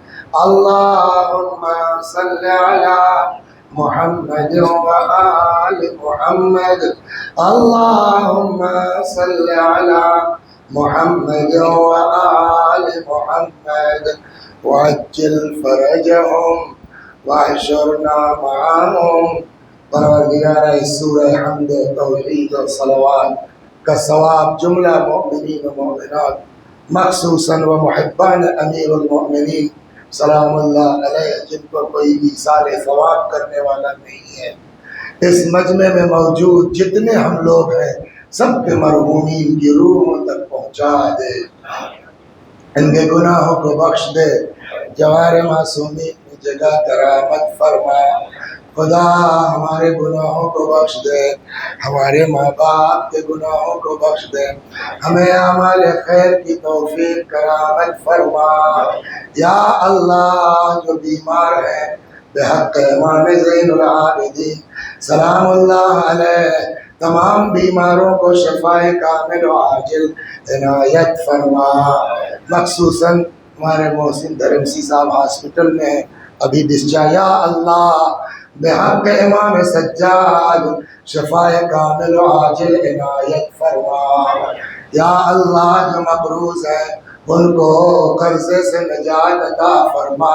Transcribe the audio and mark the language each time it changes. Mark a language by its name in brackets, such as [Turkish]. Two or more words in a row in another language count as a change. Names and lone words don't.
[Arabic] اللهم صل على محمد وآل محمد اللهم صل على محمد وآل محمد وعجل فرجهم واحشرنا معهم [Urdu] پروردگار اس سورہ حمد و توحید و صلوات کا ثواب جملہ مؤمنین و مؤمنات مخصوصاً و محبان امیر المؤمنین [Arabic] سلام اللہ علیہ [Urdu] جن کو کوئی بھی سال ثواب کرنے والا نہیں ہے اس مجمع میں موجود جتنے ہم لوگ ہیں سب کے مرحومین کی روحوں تک پہنچا دے ان کے گناہوں کو بخش دے جوار معصومین کی جگہ کرامت فرما خدا ہمارے گناہوں کو بخش دے ہمارے ماں باپ کے گناہوں کو بخش دے ہمیں اعمال خیر کی توفیق کرامت فرما یا اللہ جو بیمار ہیں بحق امام زین العابدین [Arabic] سلام اللہ علیہ [Urdu] تمام بیماروں کو شفائے کامل و عاجل عنایت فرما مخصوصاً ہمارے محسن دھرمسی صاحب ہاسپٹل میں ابھی ڈسچارج یا اللہ بحق امام سجاد شفائے کامل و عاجل عنایت فرما یا اللہ جو مقروض ہیں ان کو قرضے سے نجات عطا فرما